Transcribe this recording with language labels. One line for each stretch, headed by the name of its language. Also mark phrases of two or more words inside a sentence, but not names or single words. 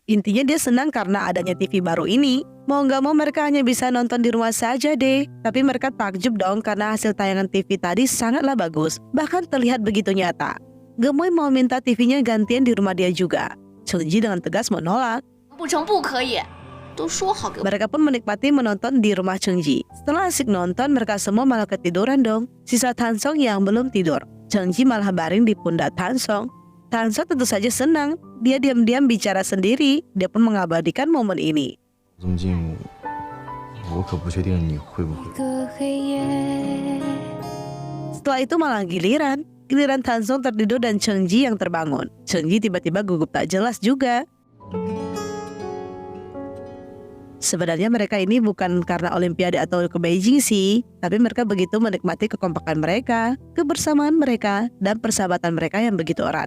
Indonesian: Intinya dia senang karena adanya TV baru ini. Mau gak mau mereka hanya bisa nonton di rumah saja deh. Tapi mereka takjub dong karena hasil tayangan TV tadi sangatlah bagus. Bahkan terlihat begitu nyata. Gemoy mau minta TV-nya gantian di rumah dia juga. Chengji dengan tegas menolak.
Chinese: 不成不可以，都说好给我。
Indonesian: Mereka pun menikmati menonton di rumah Chengji. Setelah asik nonton, mereka semua malah ketiduran dong. Sisa Tansong yang belum tidur. Chengji malah baring di pundak Tansong. Tansong tentu saja senang. Dia diam-diam bicara sendiri. Dia pun mengabadikan momen ini.
Chinese: 这么近，我可不确定你会不会。一个黑夜。
Indonesian: Setelah itu malah giliran. Giliran Tansong tertidur dan Chengji yang terbangun. Chengji tiba-tiba gugup tak jelas juga. Sebenarnya mereka ini bukan karena Olimpiade atau ke Beijing sih, tapi mereka begitu menikmati kekompakan mereka, kebersamaan mereka, dan persahabatan mereka yang begitu erat.